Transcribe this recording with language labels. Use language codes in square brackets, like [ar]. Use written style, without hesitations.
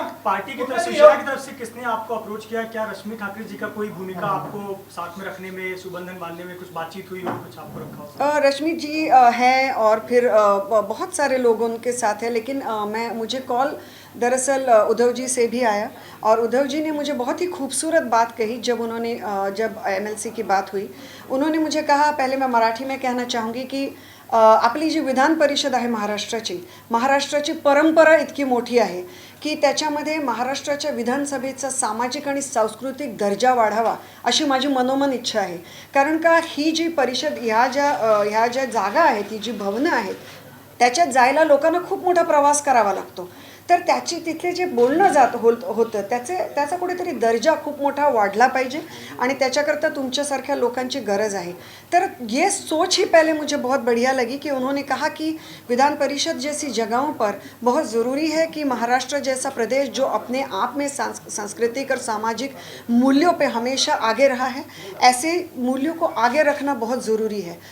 [hi] Party की तरफ से, शिवसेना की तरफ से किसने आपको अप्रोच किया? क्या रश्मि ठाकरे जी का कोई भूमिका आपको साथ में रखने में, सुबंधन बांधने में कुछ बातचीत हुई हो, कुछ आपको रखा हो? रश्मि जी हैं, और फिर बहुत सारे लोग उनके साथ हैं, लेकिन मुझे कॉल दरअसल उद्धव जी से भी आया, और उद्धव जी ने मुझे बहुत ही खूबसूरत बात कही। जब एमएलसी की बात हुई, उन्होंने मुझे कहा, पहले मैं मराठी में कहना चाहूँगी की [mr] आपली जी विधान परिषद आहे महाराष्ट्राची परंपरा इतकी मोठी आहे की त्याच्यामध्ये महाराष्ट्राच्या विधानसभेचा सामाजिक आणि सांस्कृतिक दर्जा वाढावा अशी माझी मनोमन इच्छा आहे। कारण का ही जी परिषद, ह्या ज्या जागा आहेत, ही जी भवनं आहेत, त्याच्यात जायला लोकांना खूप मोठा प्रवास करावा लागतो। तर तिथले जे बोलणं होतं त्याचा कुठेतरी दर्जा खूप मोठा वाढला पाहिजे, आणि त्याच्याकरता तुमच्यासारख्या लोकांची गरज आहे। [hi] तर ये सोच ही पहले मुझे बहुत बढ़िया लगी कि उन्होंने कहा कि विधान परिषद जैसी जगहों पर बहुत ज़रूरी है कि महाराष्ट्र जैसा प्रदेश जो अपने आप में सांस्कृतिक और सामाजिक मूल्यों पे हमेशा आगे रहा है, ऐसे मूल्यों को आगे रखना बहुत ज़रूरी है।